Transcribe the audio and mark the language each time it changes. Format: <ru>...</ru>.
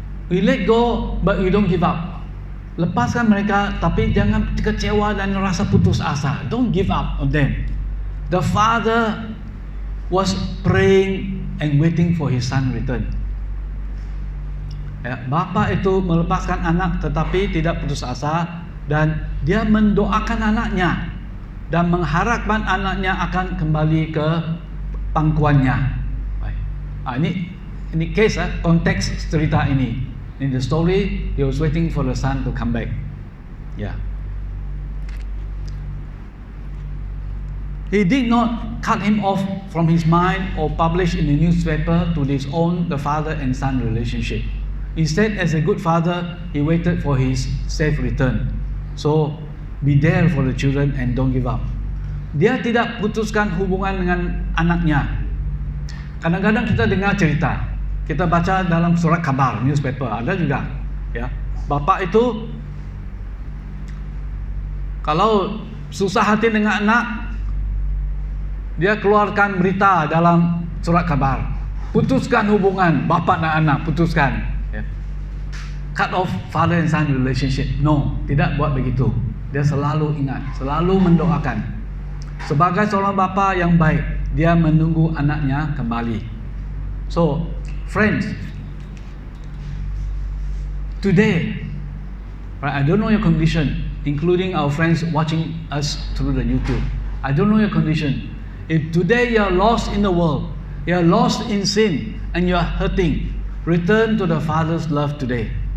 <en>We let go, but we don't give up.</en> <ms>Lepaskan mereka, tapi jangan kecewa dan rasa putus asa.</ms> <en>Don't give up on them. The father was praying and waiting for his son return.</en> <ms>Ya, bapa itu melepaskan anak tetapi tidak putus asa, dan dia mendoakan anaknya dan mengharapkan anaknya akan kembali ke pangkuannya. Ini case, konteks cerita ini.</ms> <en>In the story, he was waiting for the son to come back. Yeah. He did not cut him off from his mind or publish in the newspaper to disown the father and son relationship. Instead, as a good father, he waited for his safe return. So, be there for the children and don't give up.</en> <ms>Dia tidak putuskan hubungan dengan anaknya. Kadang-kadang kita dengar cerita, kita baca dalam surat kabar, newspaper, ada juga, ya. Bapak itu kalau susah hati dengan anak, dia keluarkan berita dalam surat kabar, putuskan hubungan bapak dan anak, putuskan, ya.</ms> <en>Cut off father and son relationship.</en> <ms>No, tidak buat begitu. Dia selalu ingat, selalu mendoakan. Sebagai seorang bapa yang baik, dia menunggu anaknya kembali.</ms> <en>So, friends, today, right, I don't know your condition, including our friends watching us through the YouTube. I don't know your condition. If today you are lost in the world, you are lost in sin, and you are hurting, return to the Father's love today.</en>